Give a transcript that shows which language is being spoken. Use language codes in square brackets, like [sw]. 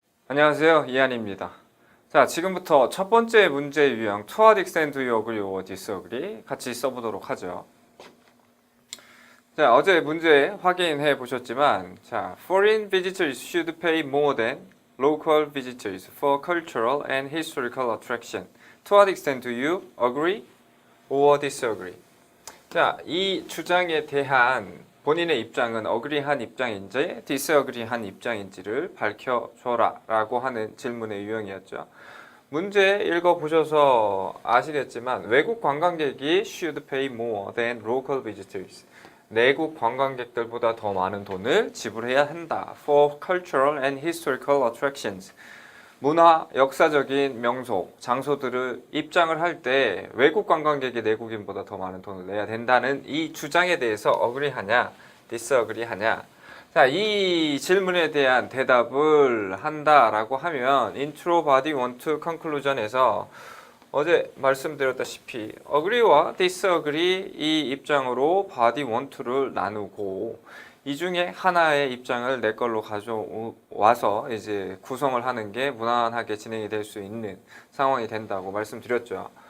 [ko] 안녕하세요, 이한입니다. 자, 지금부터 첫 번째 문제 유형 [en] To what extent do you agree or disagree [ko] 같이 써보도록 하죠. 자, 어제 문제 확인해 보셨지만, 자, [en] foreign visitors should pay more than local visitors for cultural and historical attraction. To what extent do you agree or disagree? [ko] 자, 이 주장에 대한 본인의 입장은 agree한 입장인지 disagree한 입장인지를 밝혀줘라 라고 하는 질문의 유형이었죠. 문제 읽어보셔서 아시겠지만 외국 관광객이 [en] should pay more than local visitors. [ko] 내국 관광객들보다 더 많은 돈을 지불해야 한다. [en] For cultural and historical attractions. [ko] 문화, 역사적인 명소, 장소들을 입장을 할 때 외국 관광객이 내국인보다 더 많은 돈을 내야 된다는 이 주장에 대해서 agree하냐, disagree하냐. 자, 이 질문에 대한 대답을 한다라고 하면 intro, body, one, to, conclusion에서 어제 말씀드렸다시피 agree와 disagree 이 입장으로 body, one, to를 나누고 이 중에 하나의 입장을 내 걸로 가져와서 이제 구성을 하는 게 무난하게 진행이 될 수 있는 상황이 된다고 말씀드렸죠.